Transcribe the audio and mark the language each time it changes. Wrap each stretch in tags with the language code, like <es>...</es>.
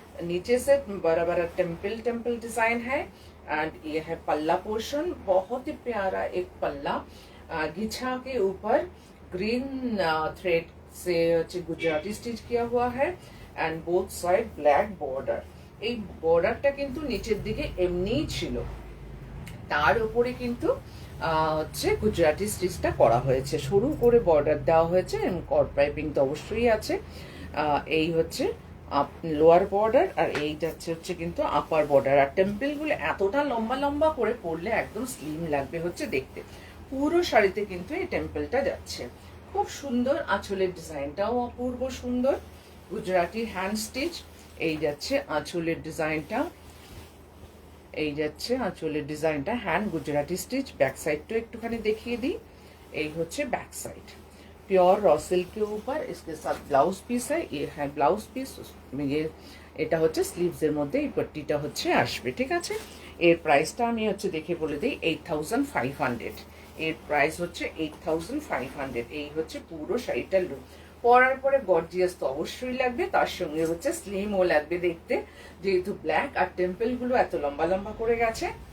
<hi>नीचे से बड़ा बड़ा टेम्पल डिजाइन है। एंड ये है पल्ला पोर्शन, बहुत ही प्यारा एक पल्ला, घिछा के ऊपर ग्रीन थ्रेड से गुजराती स्टिच किया हुआ है। And both side black border.</hi> <bn>এই বর্ডারটা কিন্তু নিচের দিকে এমনিই ছিল, তার উপরে কিন্তু হচ্ছে গুজরাটি স্টিচটা করা হয়েছে, সরু করে বর্ডার দেওয়া হয়েছে এবং কট পাইপিং তো অবশ্যই আছে। এই হচ্ছে লোয়ার বর্ডার, আর এই যাচ্ছে হচ্ছে কিন্তু আপার বর্ডার। আর টেম্পেলগুলো এতটা লম্বা লম্বা করে পরলে একদম স্লিম লাগবে হচ্ছে দেখতে। পুরো শাড়িতে কিন্তু এই টেম্পেলটা যাচ্ছে, খুব সুন্দর। আঁচলের ডিজাইনটাও অপূর্ব সুন্দর, গুজরাটি হ্যান্ড স্টিচ। এই যাচ্ছে আঁচলের ডিজাইনটা, এই যাচ্ছে আঁচলের ডিজাইনটা হ্যান্ড গুজরাটি স্টিচ। ব্যাক সাইডটাও একটুখানি দেখিয়ে দিই, এই হচ্ছে back side.</bn> <hi>Pure raw silk के ऊपर इसके साथ ब्लाउज पीस है, ये है ब्लाउज पीस।</hi> <bn>ये এটা হচ্ছে স্লিভস এর মধ্যে এই পট্টিটা হচ্ছে আসবে, ঠিক আছে। এর প্রাইসটা আমি হচ্ছে দেখে বলে দিই, 8500। এর প্রাইস হচ্ছে 8500। এই হচ্ছে পুরো শাড়িটার লুক। পরার পরে গর্জিয়াস তো অবশ্যই লাগবে, তার সঙ্গে হচ্ছে স্লিমও লাগবে দেখতে, যেহেতু ব্ল্যাক আর টেম্পল গুলো এত লম্বা লম্বা করে গেছে।</bn>